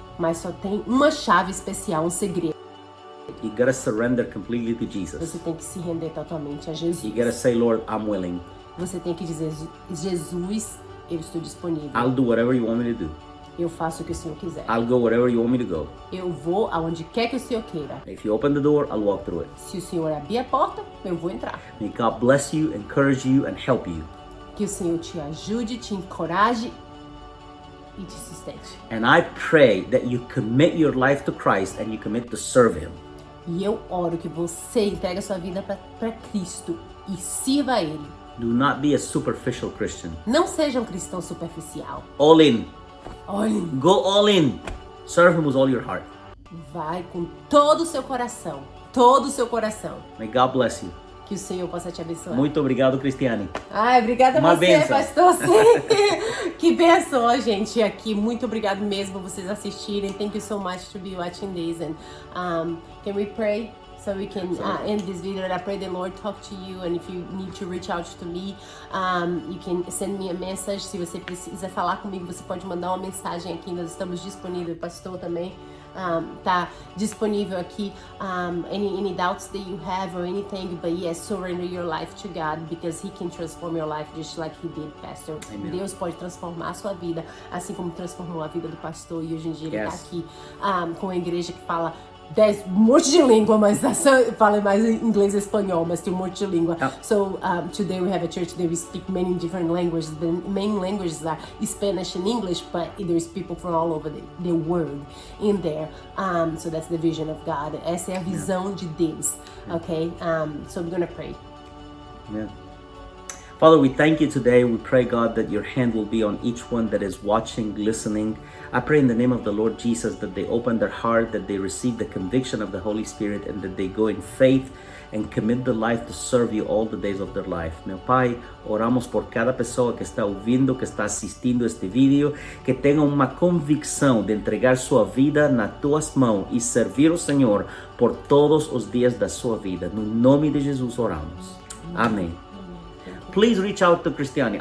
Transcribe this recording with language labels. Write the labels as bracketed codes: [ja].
[pt] Mas só tem uma chave especial, um segredo. [en] You gotta surrender completely to Jesus. [pt] Você tem que se render totalmente a Jesus. [en] You gotta say, Lord, I'm willing. [pt] Você tem que dizer, Jesus, eu estou disponível. [en] I'll do whatever you want me to do. [pt] Eu faço o que o Senhor quiser. [en] I'll go wherever you want me to go. [pt] Eu vou aonde quer que o Senhor queira. [en] If you open the door, I'll walk through it. [pt] Se o Senhor abrir a porta, eu vou entrar. [en] May God bless you, encourage you, and help you. [pt] Que o Senhor te ajude, te encoraje e te sustente. [en] And I pray that you commit your life to Christ and you commit to serve Him. [pt] E eu oro que você entregue a sua vida para Cristo e sirva a Ele. [en] Do not be a superficial Christian. [pt] Não seja um cristão superficial. [en] All in. [pt] Olhe, [en] Go all in. Serve Him with all your heart. [pt] vai com todo o seu coração. Todo o seu coração. [en] May God bless you. [pt] Que o Senhor possa te abençoar. Muito obrigado, Cristiane. Ai, obrigada a Uma você, bênção. pastor. Sim. Que benção, gente, aqui. Muito obrigado mesmo por vocês assistirem. [en] Thank you so much to be watching this. And can we pray? So we can end this video, and I pray the Lord talk to you, and if you need to reach out to me, you can send me a message. [pt] Se você precisa falar comigo, você pode mandar uma mensagem aqui, nós estamos disponíveis, o pastor também tá disponível aqui. [en] Any doubts that you have or anything, but yes, surrender your life to God, because He can transform your life just like He did, Pastor. Amen. [pt] Deus pode transformar a sua vida, assim como transformou a vida do pastor, e hoje em dia ele tá [en] Yes. [pt] aqui com a igreja que fala um monte de língua, mas fala mais inglês e espanhol, mas tem um monte de língua. Oh. [en] So today we have a church that we speak many different languages. The main languages are Spanish and English, but there's people from all over the world in there. So that's the vision of God. [pt] Essa é a visão de Deus. Okay? [en] So we're gonna pray. Amen. Father, we thank you today. We pray, God, that your hand will be on each one that is watching, listening. I pray in the name of the Lord Jesus that they open their heart, that they receive the conviction of the Holy Spirit, and that they go in faith and commit their life to serve you all the days of their life. [pt] Meu Pai, oramos por cada pessoa que está ouvindo, que está assistindo este vídeo, que tenha uma convicção de entregar sua vida nas tuas mãos e servir o Senhor por todos os dias da sua vida. No nome de Jesus oramos. Amém. [en] Please reach out to Cristiane.